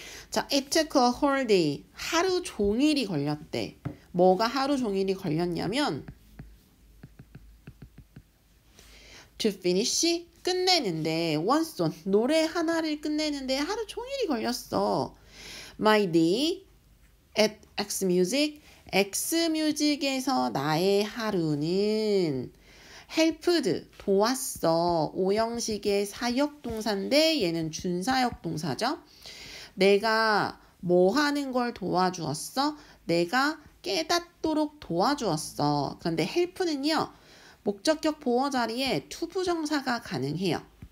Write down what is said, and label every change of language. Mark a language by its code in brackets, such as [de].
[en] 자, it took a whole day. [ko] 하루 종일이 걸렸대. 뭐가 하루 종일이 걸렸냐면 [en] to finish, [ko] 끝내는데 [en] one song, [ko] 노래 하나를 끝내는데 하루 종일이 걸렸어. [en] My day at Xmusic, [ko] Xmusic에서 나의 하루는 [en] helped, [ko] 도왔어. 오형식의 사역동사인데 얘는 준사역동사죠. 내가 뭐 하는 걸 도와주었어? 내가 깨닫도록 도와주었어. 그런데 help는요, 목적격 보어 자리에 투부정사가 가능해요.